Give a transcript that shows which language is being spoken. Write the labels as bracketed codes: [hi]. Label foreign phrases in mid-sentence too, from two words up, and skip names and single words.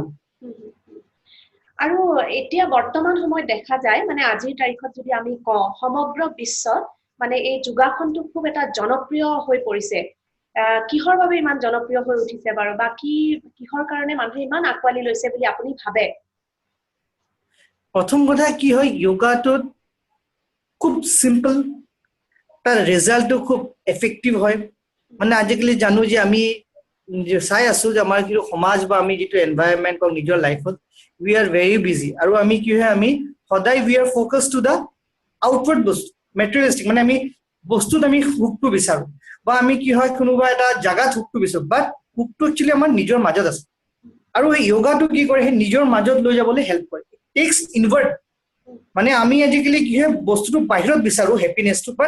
[as] আৰু এতিয়া বৰ্তমান সময়ত দেখা যায় মানে আজিৰ তাৰিখত যদি আমি কওঁ সমগ্ৰ বিশ্বত মানে এই যোগাসনটো খুব এটা জনপ্ৰিয় হৈ পৰিছে কিহৰ বাবে ইমান জনপ্ৰিয় হৈ উঠিছে বাৰু বা কিহৰ কাৰণে মানুহে ইমান আকোৱালি লৈছে বুলি আপুনি ভাবে প্ৰথম কথা কি হয় যোগাটোত খুব সিম্পল তাৰ ৰিজাল্টটো খুব এফেক্টিভ হয় মানে আজিকালি জানো যে আমি চাই আছো যে আমাৰ যিটো সমাজ বা আমি যিটো এনভাইৰনমেণ্ট বা নিজৰ লাইফত [en] we are very busy [as] আৰু আমি কি হয় আমি সদায় [en] we are focused to the outward [as] বস্তু materialistic মানে আমি বস্তুত আমি হুকটো বিচাৰো বা আমি কি হয় কোনোবা এটা জায়গাত হুকটো বিচাৰো বাট হুকটো একচুয়ালি আমাৰ নিজৰ মাজত আছে আৰু এই যোগাটো কি কৰে সেই নিজৰ মাজত লৈ যাবলৈ হেল্প কৰে টেক্স ইনভাৰ্ট মানে আমি আজিকালি কি হয় বস্তুটো বাহিৰত বিচাৰো হ্যাপিনেসটো বাট